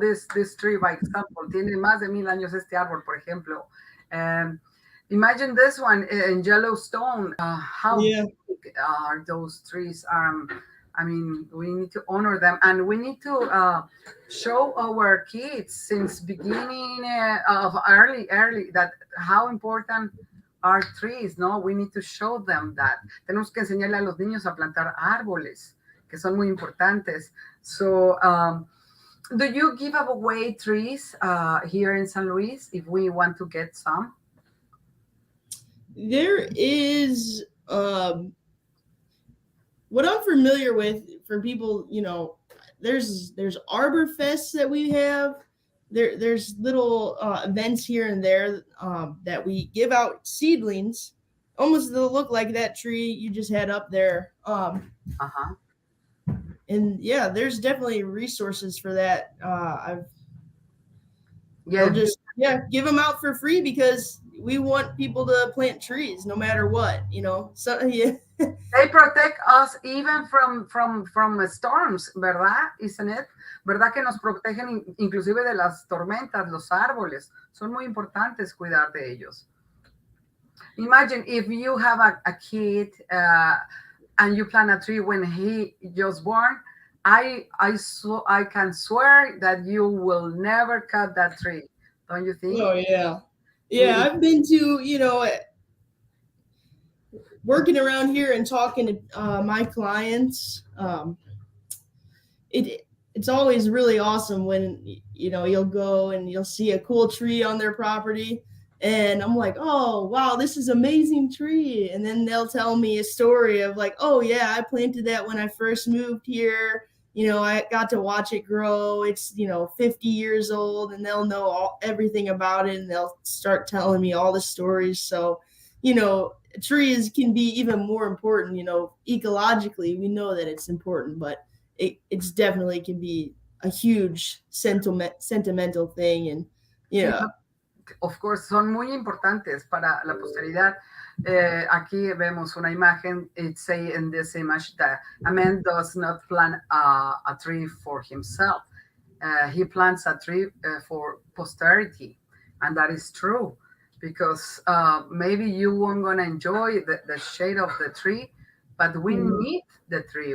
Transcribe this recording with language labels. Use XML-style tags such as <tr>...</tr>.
<en>This tree, by example,</en> <es>tiene más de 1,000 años este árbol, por ejemplo.</es> <en>Imagine this one in Yellowstone. How big are those trees? I mean, we need to honor them, and we need to show our kids since beginning of early that how important are trees, ¿no? We need to show them that.</en> <es>Tenemos que enseñarle a los niños a plantar árboles, que son muy importantes.</es> <en>So, do you give away trees here in San Luis if we want to get some? There is what I'm familiar with for people, there's Arbor Fests that we have. There's little events here and there that we give out seedlings, almost to look like that tree you just had up there. Uh-huh. And yeah, there's definitely resources for that. Yeah, They'll just give them out for free because we want people to plant trees no matter what, you know. So yeah. they protect us even from storms, ¿verdad? Isn't it?</en> <es>¿Verdad que nos protegen inclusive de las tormentas, los árboles? Son muy importantes cuidar de ellos.</es> <en>Imagine if you have a kid and you plant a tree when he just born. I can swear that you will never cut that tree. Don't you think? Oh yeah. Yeah, I've been to, you know, working around here and talking to my clients. It's always really awesome when, you know, you'll go and you'll see a cool tree on their property, and I'm like, oh wow, this is amazing tree. And then they'll tell me a story of like, oh yeah, I planted that when I first moved here. You know, I got to watch it grow. It's, you know, 50 years old, and they'll know everything about it, and they'll start telling me all the stories. So, you know, trees can be even more important. You know, ecologically, we know that it's important, but it's definitely can be a huge sentimental thing. And yeah. Of course,</en> <es>son muy importantes para la posteridad. Aquí vemos una imagen.</es> <en>It say in this image that a man does not plant a tree for himself. He plants a tree for posterity, and that is true, because maybe you weren't gonna enjoy the shade of the tree, but we need the tree.</en>